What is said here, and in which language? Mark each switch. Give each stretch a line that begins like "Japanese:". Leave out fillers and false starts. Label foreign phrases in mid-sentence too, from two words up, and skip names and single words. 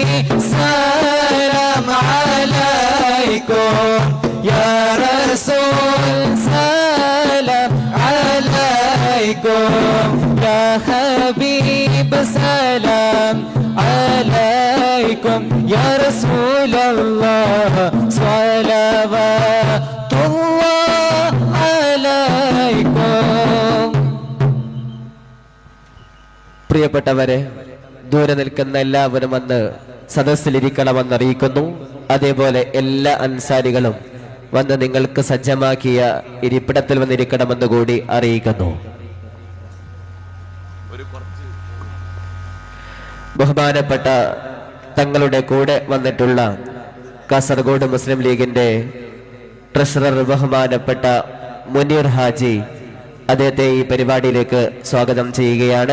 Arabic: سلام عليكم يا رسول سلام عليكم يا حبيب سلام عليكم يا رسول الله صلوات الله عليكم.
Malayalam: പ്രിയപ്പെട്ടവരെ, ദൂരെ നിൽക്കുന്ന എല്ലാവരും വന്ന് സദസ്സിലിരിക്കണമെന്ന് അറിയിക്കുന്നു. അതേപോലെ എല്ലാ അൻസാരികളും വന്ന് നിങ്ങൾക്ക് സജ്ജമാക്കിയ ഇരിപ്പിടത്തിൽ വന്നിരിക്കണമെന്ന് കൂടി അറിയിക്കുന്നു. ബഹുമാനപ്പെട്ട തങ്ങളുടെ കൂടെ വന്നിട്ടുള്ള കാസർഗോഡ് മുസ്ലിം ലീഗിന്റെ ട്രഷറർ ബഹുമാനപ്പെട്ട മുനീർ ഹാജി, അദ്ദേഹത്തെ ഈ പരിപാടിയിലേക്ക് സ്വാഗതം ചെയ്യുകയാണ്.